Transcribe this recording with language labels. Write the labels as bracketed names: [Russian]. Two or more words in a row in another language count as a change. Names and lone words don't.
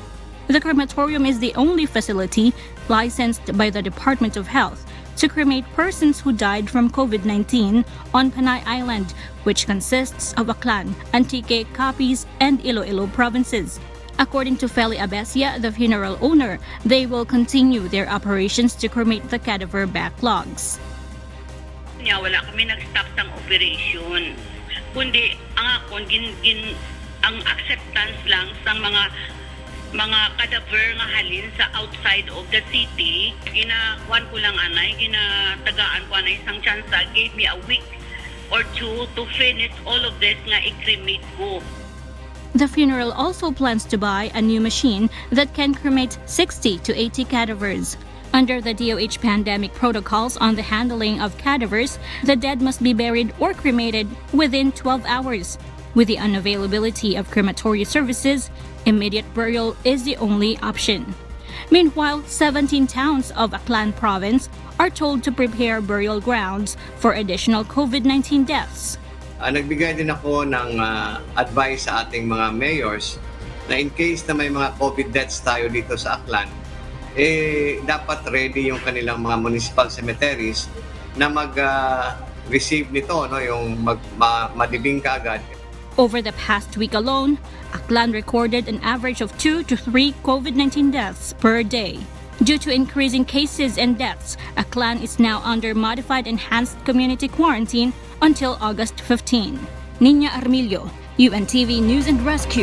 [English] The crematorium is the only facility licensed by the Department of Health to cremate persons who died from COVID-19 on Panay Island, which consists of Aklan, Antique, Capiz, and Iloilo provinces. According to Feli Abesia, the funeral owner, they will continue their operations to cremate the cadaver backlogs. [Hiligaynon] Wala kami nag-stop ng operation, kundi ang acceptance lang sa mga cadaver nga halin sa [English] outside of the city. [Hiligaynon] Ginakuan ko lang ginatagaan ko anay isang chance, [English] gave me a week or two to finish all of this [Hiligaynon] nga i-cremate ko. [English] The funeral also plans to buy a new machine that can cremate 60 to 80 cadavers. Under the DOH pandemic protocols on the handling of cadavers, the dead must be buried or cremated within 12 hours. With the unavailability of crematory services, immediate burial is the only option. Meanwhile, 17 towns of Aklan Province are told to prepare burial grounds for additional COVID-19 deaths. [Filipino] Nagbigay din ako ng advice sa ating mga mayors na in case na may mga COVID deaths tayo dito sa Aklan, dapat ready yung kanilang mga [English] municipal cemeteries [Filipino] na mag-receive nito, yung madibing kaagad. [English] Over the past week alone, Aklan recorded an average of 2 to 3 COVID-19 deaths per day. Due to increasing cases and deaths, Aklan is now under modified enhanced community quarantine until August 15. Nina Armillo, UNTV News and Rescue.